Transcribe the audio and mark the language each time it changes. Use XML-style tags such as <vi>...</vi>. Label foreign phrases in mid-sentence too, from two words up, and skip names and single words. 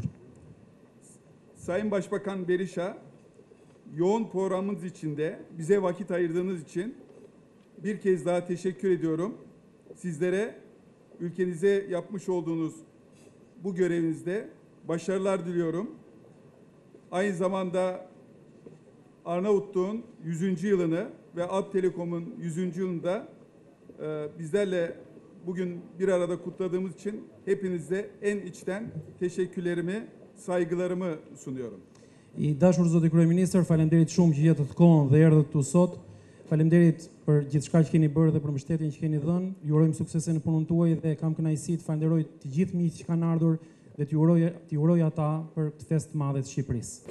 <tr>Sayın Başbakan Berisha, yoğun programımız içinde bize vakit ayırdığınız için bir kez daha teşekkür ediyorum. Sizlere ülkenize yapmış olduğunuz bu görevinizde başarılar diliyorum. Aynı zamanda Arnavutluğun 100. yılını ve Alp Telekom'un 100. yılında bizlerle bugün bir arada kutladığımız için hepinize en içten teşekkürlerimi, saygılarımı sunuyorum.</tr> <sq>I dashur zoti kryeministër, faleminderit shumë që jetët kohën dhe erdhët këtu sot. Faleminderit për gjithçka që keni bërë dhe për mbështetjen që keni dhënë. Ju urojmë suksese në punën tuaj dhe kam kënaqësi të falenderoj të gjithë miqtë që kanë ardhur dhe t'ju uroj ata për këtë festë të madhe të Shqipërisë.</sq>